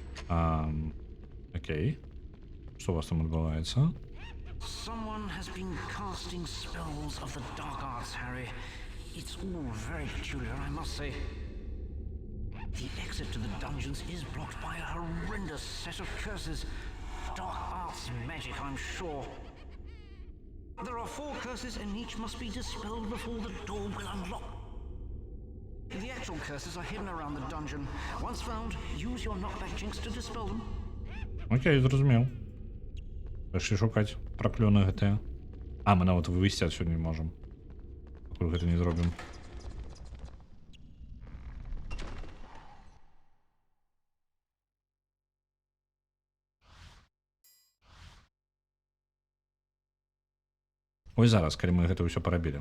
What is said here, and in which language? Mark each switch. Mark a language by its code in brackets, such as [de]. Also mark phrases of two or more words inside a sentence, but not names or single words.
[uk] Окей. Що у вас там відбувається? [en] Someone has been casting spells of the dark arts, Harry. It's all very peculiar, I must say. The exit to the dungeons is blocked by a horrendous set of curses. Dark arts magic, I'm sure. There are 4 curses and each must be dispelled before the door will unlock. The actual curses are hidden around the dungeon. Once found, use your knockback jinx to dispel them. [uk] Окей, зрозумів. Пішли шукати прокльони ГТ. А, ми навіть вивести отсюда не можемо. Поки це не зробимо. Ось зараз, коли ми це все перебили.